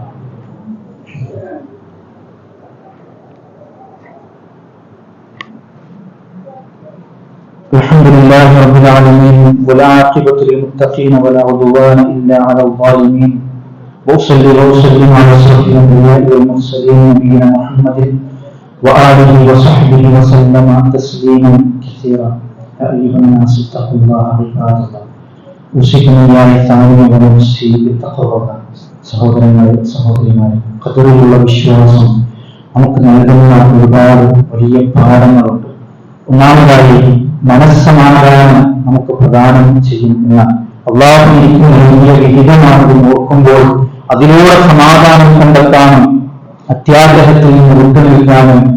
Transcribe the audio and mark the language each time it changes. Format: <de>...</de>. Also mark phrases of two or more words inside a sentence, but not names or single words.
<ar>الحمد لله رب العالمين والعاقبة للمتقين ولا عدوان إلا على الظالمين وصل وسلم على أشرف الأنبياء والمرسلين نبينا محمد وآله وصحبه وسلم تسليما كثيرا. يا أيها الناس اتقوا الله عباد الله، أوصيكم الله تعالى ونفسي بتقوى الله.</ar> <ml>സഹോദരങ്ങളെ, സഹോദരിമാരെ, ഖദറിലുള്ള വിശ്വാസം നമുക്ക് നൽകുന്ന ഒരുപാട് വലിയ പാഠങ്ങളുണ്ട്. ഒന്നാമതായി മനസ്സമാധാനം നമുക്ക് പ്രദാനം ചെയ്യുന്ന അല്ലാഹു എനിക്ക് നൽകിയ വിഹിതമാണെന്ന് ഓർക്കുമ്പോൾ അതിലൂടെ സമാധാനം കണ്ടെത്താനും അത്യാഗ്രഹത്തിൽ നിന്ന് വിട്ടുനിൽക്കാനും</ml>